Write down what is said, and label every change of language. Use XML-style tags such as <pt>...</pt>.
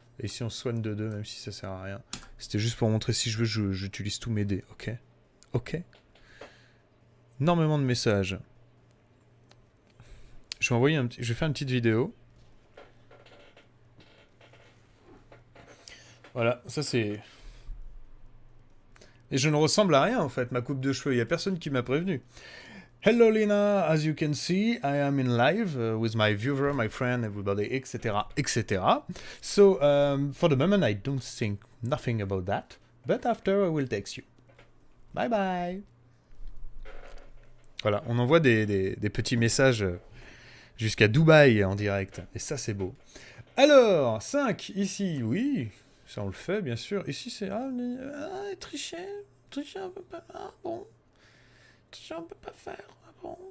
<fr>Et ici on soigne de 2, même si ça sert à rien. C'était juste pour montrer si je veux, j'utilise tous mes dés, ok? Ok. Énormément de messages. Je vais envoyer je vais faire une petite vidéo. Voilà, ça c'est... Et je ne ressemble à rien en fait, ma coupe de cheveux, il n'y a personne qui m'a prévenu.</fr> <en>Hello Lina, as you can see, I am in live with my viewer, my friend, everybody, etc., etc. So, for the moment, I don't think nothing about that, but after I will text you. Bye bye.</en> <fr>Voilà, on envoie des petits messages jusqu'à Dubaï en direct, et ça c'est beau. Alors, 5, ici, oui, ça on le fait, bien sûr. Ici c'est... tricher on peut pas... Ah bon, tricher on peut pas faire, ah bon.</fr>